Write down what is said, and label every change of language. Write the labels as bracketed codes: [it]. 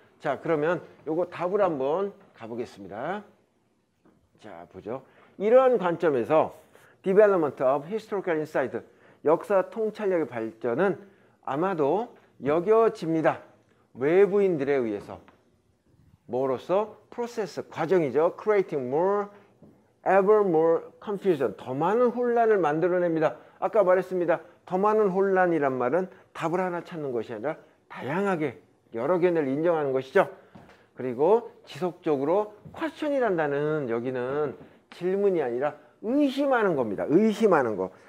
[ko] 자, 그러면 요거 답을 한번 가보겠습니다. 자, 보죠. 이러한 관점에서 [en] Development of Historical Insight, [ko] 역사 통찰력의 발전은 아마도 여겨집니다. 외부인들에 의해서. 뭐로써? 프로세스, 과정이죠. [en] Creating more, ever more confusion. [ko] 더 많은 혼란을 만들어냅니다. 아까 말했습니다. 더 많은 혼란이란 말은 답을 하나 찾는 것이 아니라 다양하게 여러 견해를 인정하는 것이죠. 그리고 지속적으로 퀘스천이란다는 여기는 질문이 아니라 의심하는 겁니다. 의심하는 거.